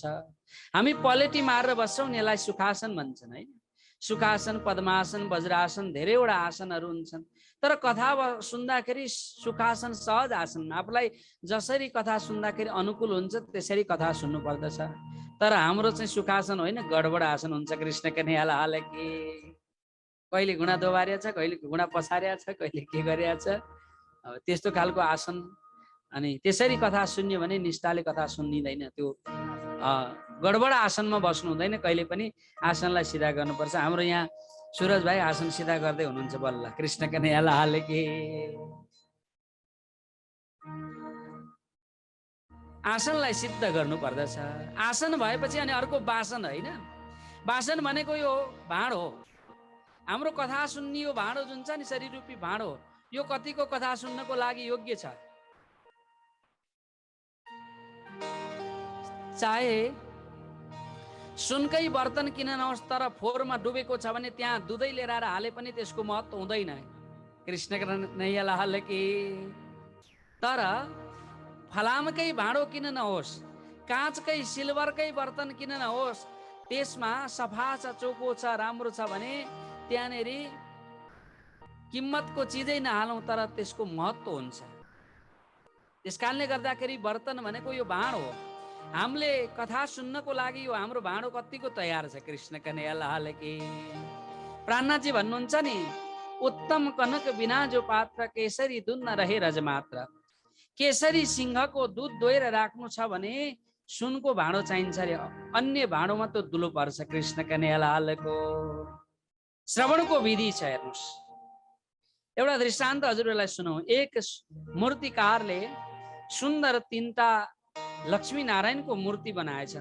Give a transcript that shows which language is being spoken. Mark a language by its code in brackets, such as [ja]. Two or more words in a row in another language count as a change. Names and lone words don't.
[ne] हामी पलेटी मारेर बस्छौँ नि, यसलाई सुखासन भन्छन् है। सुखासन, पद्मासन, वज्रासन, धेरैवटा आसनहरू हुन्छन्, तर कथा सुन्दाखेरि सुखासन सहज आसन, आफूलाई जसरी कथा सुन्दाखेरि अनुकूल हुन्छ त्यसरी कथा सुन्नु पर्दछ। तर हाम्रो चाहिँ सुखासन होइन, गडबड आसन हुन्छ। [hi] कृष्ण कन्हैया लाल की। [ne] कहिले घुँडा दोबारिया छ, कहिले घुँडा पछारिया छ, कहिले के गरिया छ, अब त्यस्तो खालको आसन। अनि त्यसरी कथा सुन्यो भने निष्ठाले कथा सुनिँदैन, त्यो गडबड आसनमा बस्नु हुँदैन। कहिले पनि आसनलाई सिधा गर्नुपर्छ। हाम्रो यहाँ सुरज भाइ आसन सिधा गर्दै हुनुहुन्छ बल्ल। [hi] कृष्ण कन्हैया लाल की। [ne] आसनलाई सिद्ध गर्नु पर्दछ। आसन भएपछि अनि अर्को वासन होइन। वासन भनेको यो भाँड हो, हाम्रो कथा सुन्ने यो भाँडो जुन छ नि, शरीर रूपी भाँडो, यो कतिको कथा सुन्नको लागि योग्य छ। चाहे सुनकै बर्तन किन नहोस्, तर फोहोरमा डुबेको छ भने त्यहाँ दुधै लिएर आएर हाले पनि त्यसको महत्त्व हुँदैन। [hi] कृष्ण कन्हैया लाल की। [ne] तर फलामकै भाँडो किन नहोस्, काँचकै सिल्भरकै बर्तन किन नहोस्, त्यसमा सफा छ, चोखो छ, राम्रो छ भने त्यहाँनेरि किम्मतको चिजै नहालौँ तर त्यसको महत्त्व हुन्छ। त्यस कारणले गर्दाखेरि बर्तन भनेको यो भाँड हो। हामीले कथा सुन्नको लागि यो हाम्रो भाँडो कतिको तयार छ। [hi] कृष्ण कन्हैया लाल की। [ne] प्राणनाथजी भन्नुहुन्छ नि, [hi] उत्तम कनक बिना जो पात्र केसरी दुध न रहे रज मात्र। [ne] केसरी सिंहको दुध दोहेर राख्नु छ भने सुनको भाँडो चाहिन्छ रे, अन्य भाँडोमा त दुलो पर्छ। कृष्ण कन्हैया लालको श्रवणको विधि छ। हेर्नुहोस्, एउटा दृष्टान्त हजुरहरूलाई सुनौ। एक मूर्तिकारले सुन्दर तीनटा लक्ष्मी नारायणको मूर्ति बनाएछन्।